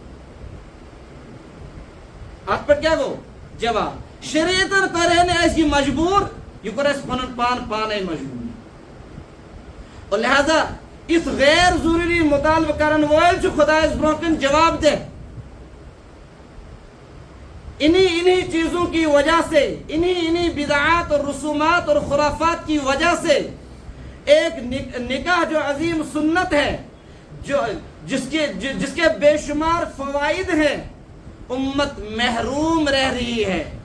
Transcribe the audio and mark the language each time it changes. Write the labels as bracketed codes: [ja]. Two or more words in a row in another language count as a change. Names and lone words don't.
[ks] اتھ پٮ۪ٹھ کیٛاہ گوٚو جواب شریعتن کٔرہے نہٕ اَسہِ یہِ مجبوٗر یہِ کوٚر اَسہِ پنُن پان پانے مجبوٗر [ur] اور لہذا [ks] یِتھ غیر ضروٗری مُطالبہٕ کرن وٲلۍ چھُ خۄدایس برونٛہہ کَنہِ جواب دہ [ur] انہی چیزوں کی وجہ سے انہی بدعات اور رسومات اور خرافات کی وجہ سے ایک نکاح جو عظیم سنت ہے جو جس کے بے شمار فوائد ہیں امت محروم رہ رہی ہے